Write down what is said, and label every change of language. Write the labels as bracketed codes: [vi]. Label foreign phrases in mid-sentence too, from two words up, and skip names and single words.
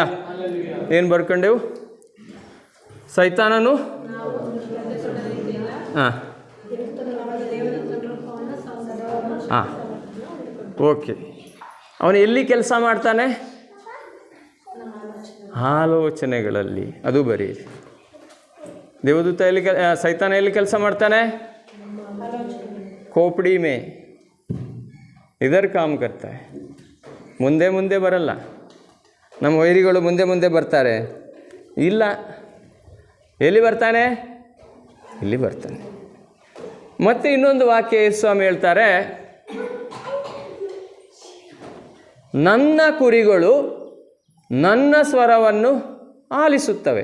[kn] ಏನು ಬರ್ಕೊಂಡೆವು? ಸೈತಾನನು ಹಾಂ ಹಾಂ ಓಕೆ. ಅವನು ಎಲ್ಲಿ ಕೆಲಸ ಮಾಡ್ತಾನೆ? ಆಲೋಚನೆಗಳಲ್ಲಿ. ಅದು ಬರೀರಿ. ದೇವದೂತ ಎಲ್ಲಿ ಸೈತಾನ ಎಲ್ಲಿ ಕೆಲಸ ಮಾಡ್ತಾನೆ? [hi] खोपड़ी में इधर काम करता है. [kn] ಮುಂದೆ ಮುಂದೆ ಬರಲ್ಲ. ನಮ್ಮ ವೈರಿಗಳು ಮುಂದೆ ಮುಂದೆ ಬರ್ತಾರೆ ಇಲ್ಲ. ಎಲ್ಲಿ ಬರ್ತಾನೆ? ಇಲ್ಲಿ ಬರ್ತಾನೆ. ಮತ್ತು ಇನ್ನೊಂದು ವಾಕ್ಯ ಯೇಸು ಸ್ವಾಮಿ ಹೇಳ್ತಾರೆ, ನನ್ನ ಕುರಿಗಳು ನನ್ನ ಸ್ವರವನ್ನು ಆಲಿಸುತ್ತವೆ.